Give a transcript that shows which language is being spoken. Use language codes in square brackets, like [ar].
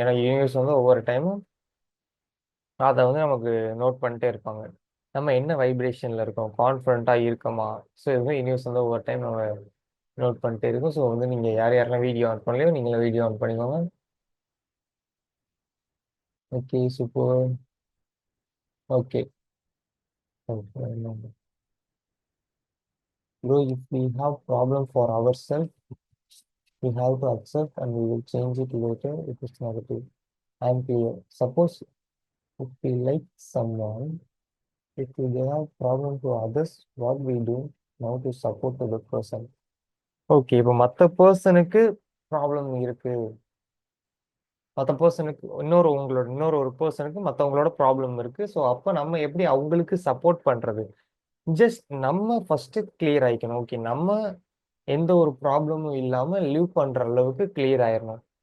[ta] ஏன்னா யூனிவர்ஸ் வந்து ஒவ்வொரு டைமும் அதை வந்து நமக்கு நோட் பண்ணிட்டே இருப்பாங்க. நம்ம என்ன வைப்ரேஷனில் இருக்கோம், கான்ஃபிடண்ட்டாக இருக்கோமா, ஸோ இதுவும் யூனிவர்ஸ் வந்து ஒவ்வொரு டைம் நம்ம நோட் பண்ணிட்டே இருக்கும். ஸோ வந்து நீங்கள் யார் யாரெல்லாம் வீடியோ ஆன் பண்ணலையோ நீங்களும் வீடியோ ஆன் பண்ணிக்கோங்க. Okay, super. [en] Okay, bro, if we have problem for ourselves, we have to accept and we will change it later if it's negative. I am clear. Suppose if we like someone, if they have problem to others, what we do now to support the person? [ta] Okay, இப்போ மற்ற பர்சனுக்கு problem இருக்கு, மற்ற பர்சனுக்கு இன்னொரு ஒரு பர்சனுக்கு மற்றவங்களோட ப்ராப்ளம் இருக்கு. ஸோ அப்போ நம்ம எப்படி அவங்களுக்கு சப்போர்ட் பண்றது? ஜஸ்ட் நம்ம ஃபர்ஸ்ட் கிளியர் ஆயிக்கணும். ஓகே, நம்ம எந்த ஒரு ப்ராப்ளமும் இல்லாம லிவ் பண்ற அளவுக்கு கிளியர் ஆயிடணும்.